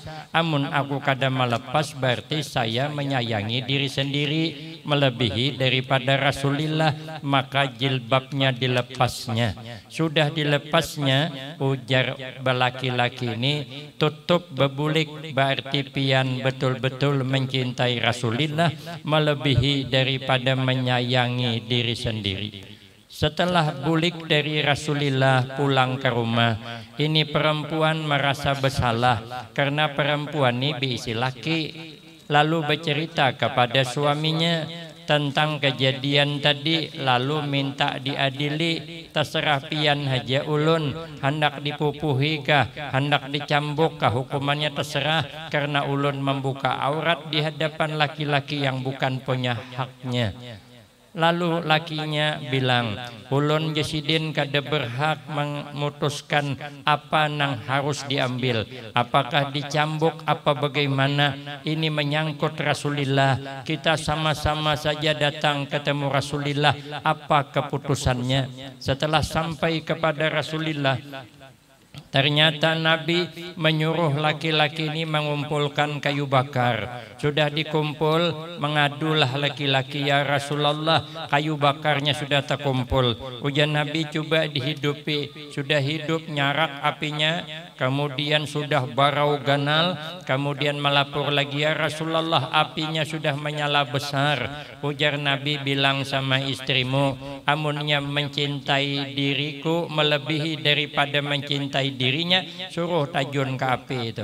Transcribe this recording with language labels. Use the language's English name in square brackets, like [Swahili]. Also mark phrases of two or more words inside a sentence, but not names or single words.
[Indonesian] Amun aku kada melepas berarti saya menyayangi diri sendiri melebihi daripada Rasulullah. Maka jilbabnya dilepasnya. Sudah dilepasnya, ujar laki-laki ini, tutup bebulik, berarti pian betul-betul mencintai Rasulullah melebihi daripada menyayangi diri sendiri. Setelah bulik dari Rasulullah pulang ke rumah, ini perempuan merasa bersalah karena perempuan ini diisi laki. Lalu bercerita kepada suaminya tentang kejadian tadi, lalu minta diadili. [Banjar] Terserah pian haja ulun, hendak dipupuhi kah, hendak dicambuk kah, hukumannya terserah, karena ulun membuka aurat di hadapan laki-laki yang bukan punya haknya. [Indonesian] Lalu lakinya bilang, ulun Jasidin kada berhak memutuskan apa nang harus diambil, apakah dicambuk apa bagaimana. Ini menyangkut Rasulullah, kita sama-sama saja datang ketemu Rasulullah, apa keputusannya. Setelah sampai kepada Rasulullah, ternyata Nabi menyuruh laki-laki ini mengumpulkan kayu bakar. Sudah dikumpul, mengadulah laki-laki, ya Rasulullah, kayu bakarnya sudah terkumpul. Ujar Nabi, coba dihidupi. Sudah hidup, nyarak apinya, kemudian sudah barau ganal, kemudian melapor lagi, ya Rasulullah, apinya sudah menyala besar. Ujar Nabi, bilang sama istrimu, amunnya mencintai diriku melebihi daripada mencintai dirinya, suruh tajun ke api itu.